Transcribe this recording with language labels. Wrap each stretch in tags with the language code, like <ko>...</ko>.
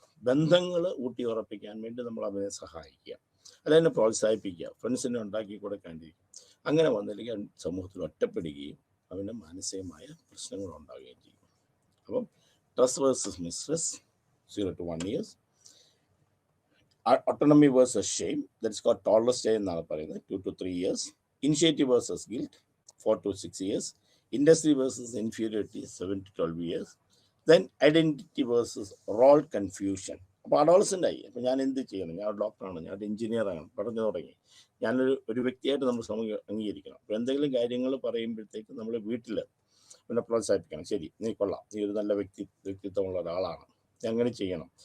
<ml>ബന്ധങ്ങൾ ഊട്ടി ഉറപ്പിക്കാൻ വേണ്ടി നമ്മൾ അവനെ സഹായിക്കുക, അതിനെ പ്രോത്സാഹിപ്പിക്കുക, ഫ്രണ്ട്സിനെ ഉണ്ടാക്കി കൊടുക്കാണ്ടിരിക്കും. അങ്ങനെ വന്നില്ലെങ്കിൽ അവൻ സമൂഹത്തിൽ ഒറ്റപ്പെടുകയും അവന് മാനസികമായ പ്രശ്നങ്ങൾ ഉണ്ടാവുകയും ചെയ്യും. അപ്പം trust versus mistress 0 to 1 years.</ml> <en>Autonomy versus shame, that's called toddler stage</en> <ml>എന്നാണ് പറയുന്നത്,</ml> <en>2 to 3 years. Initiative versus guilt, 4 to 6 years. Industry versus inferiority, 7 to 12 years. Then identity versus role confusion.</en> <ml>അപ്പോൾ അഡോളസൻ്റ് ആയി. അപ്പോൾ ഞാൻ എന്ത് ചെയ്യണം? ഞാൻ ഡോക്ടറാണ്, ഞാൻ ഒരു എഞ്ചിനീയറാണ്, പഠിച്ചു തുടങ്ങി, ഞാനൊരു വ്യക്തിയായിട്ട് നമ്മൾ സമൂഹം അംഗീകരിക്കണം. അപ്പോൾ എന്തെങ്കിലും കാര്യങ്ങൾ പറയുമ്പോഴത്തേക്ക് നമ്മൾ വീട്ടിൽ പിന്നെ പ്രോത്സാഹിപ്പിക്കണം. ശരി, നീ കൊള്ളാം, നീ ഒരു നല്ല വ്യക്തിത്വമുള്ള ഒരാളാണ്, അങ്ങനെ ചെയ്യണം.</ml>